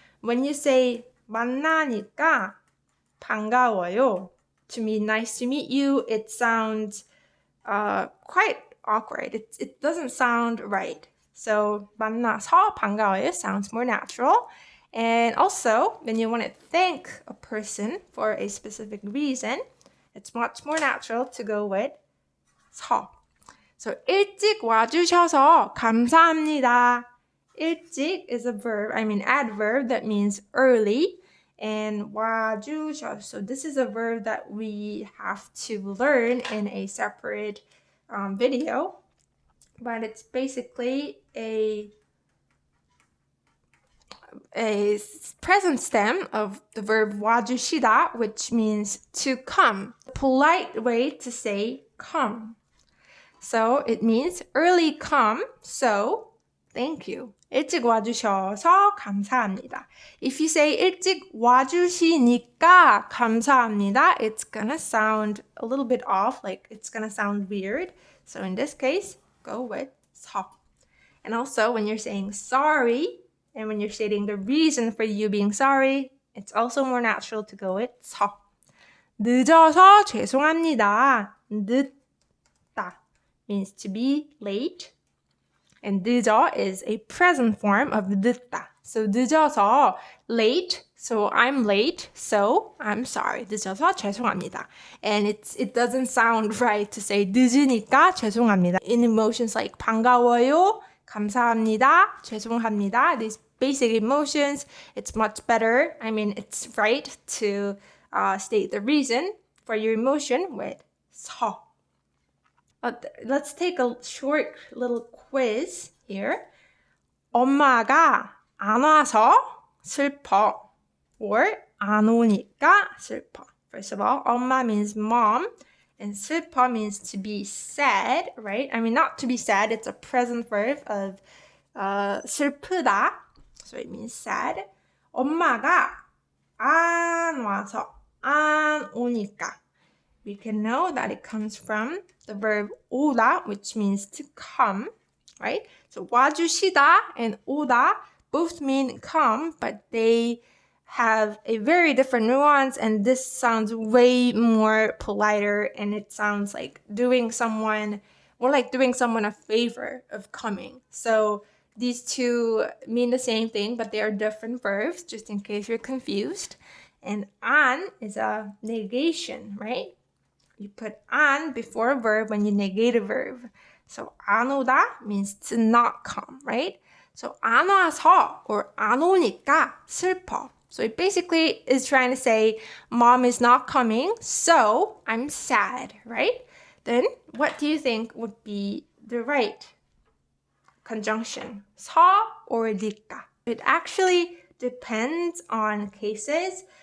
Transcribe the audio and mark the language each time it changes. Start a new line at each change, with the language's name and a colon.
English: When you say
Korean: 만나니까 반가워요,
English: to me, nice to meet you, it sounds quite awkward. It doesn't sound right. So
Korean: 만나서 반가워요
English: sounds more natural. And also, when you want to thank a person for a specific reason, it's much more natural to go with 서. So
Korean: 일찍 와주셔서 감사합니다.
English: 일찍 is a verb, adverb that means early. And 와주셔서, so this is a verb that we have to learn in a separate video, but it's basically a present stem of the verb 와주시다, which means to come. A polite way to say come. So it means early come, so thank you.
Korean: 일찍 와주셔서 감사합니다.
English: If you say
Korean: 일찍 와주시니까 감사합니다,
English: it's gonna sound a little bit off, like it's gonna sound weird. So in this case, go with 서. And also when you're saying sorry, and when you're stating the reason for you being sorry, it's also more natural to go with 서.
Korean: 늦어서 죄송합니다.
English: 늦다 means to be late. And 늦어 is a present form of 늦다. So 늦어서, late, so I'm late, so I'm sorry.
Korean: 늦어서 죄송합니다.
English: And it doesn't sound right to say
Korean: 늦으니까 죄송합니다.
English: In emotions like 반가워요, 감사합니다, 죄송합니다, these basic emotions, it's much better. It's right to state the reason for your emotion with 서. Let's take a short little quiz here.
Korean: 엄마가 안 와서 슬퍼,
English: or
Korean: 안 오니까 슬퍼.
English: First of all, 엄마 means mom, and 슬퍼 means to be sad, right? Not to be sad, it's a present verb of 슬프다, so it means sad.
Korean: 엄마가 안 와서, 안 오니까.
English: We can know that it comes from the verb 오다, which means to come, right? So 와주시다 and 오다 both mean come, but they have a very different nuance, and this sounds way more politer, and it sounds like doing someone a favor of coming. So these two mean the same thing, but they are different verbs, just in case you're confused. And 안 is a negation, right? You put 안 before a verb when you negate a verb. So 안 오다 means to not come, right? So
Korean: 안 와서
English: or
Korean: 안 오니까 슬퍼.
English: So it basically is trying to say mom is not coming, so I'm sad, right? Then what do you think would be the right conjunction? 서 or 니까? It actually depends on cases.